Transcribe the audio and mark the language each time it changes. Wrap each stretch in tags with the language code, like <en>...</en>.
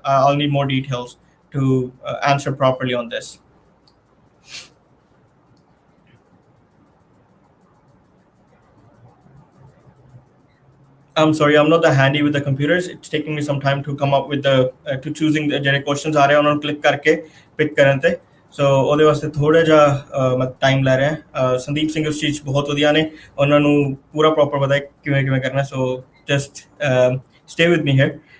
<en>I'll need more details to answer properly on this. I'm sorry, I'm not that handy with the computers. It's taking me some time to come up with the to choosing the</en> <pa>ਜਿਹੜੇ questions ਆ ਰਹੇ ਉਹਨਾਂ ਨੂੰ click ਕਰਕੇ pick ਕਰਨ ਤੇ. So ਉਹਦੇ ਵਾਸਤੇ ਥੋੜਾ ਜਿਹਾ ਮੈਂ ਟਾਈਮ ਲੈ ਰਿਹਾ. ਸੰਦੀਪ ਸਿੰਘ ਉਸ ਚੀਜ਼ 'ਚ ਬਹੁਤ ਵਧੀਆ ਨੇ. ਉਹਨਾਂ ਨੂੰ ਪੂਰਾ ਪ੍ਰੋਪਰ ਪਤਾ ਹੈ ਕਿਵੇਂ ਕਿਵੇਂ ਕਰਨਾ.</pa> <en>So just stay with me here.</en>